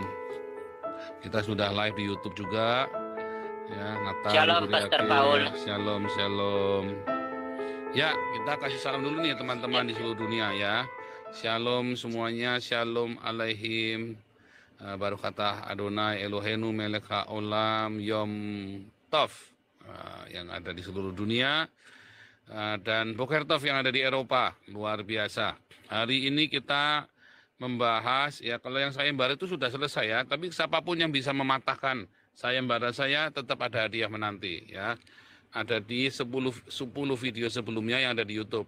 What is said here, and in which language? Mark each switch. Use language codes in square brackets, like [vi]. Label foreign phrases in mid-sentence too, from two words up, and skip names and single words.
[id] Kita sudah live di YouTube juga. Ya, Nathan. Shalom Pastor Paul. [he] שלום, שלום. [id] Ya, kita kasih salam dulu nih teman-teman di seluruh dunia ya. Shalom semuanya, [he] שלום עליהם. [id] Baru kata [he] אדוני אלוהינו מלך העולם יום טוב [id] yang ada di seluruh dunia dan [he] בוקר טוב [id] yang ada di Eropa, luar biasa. Hari ini kita membahas ya, kalau yang sayembara itu sudah selesai ya, tapi siapapun yang bisa mematahkan sayembara saya tetap ada hadiah menanti ya. Ada di 10 video sebelumnya yang ada di YouTube.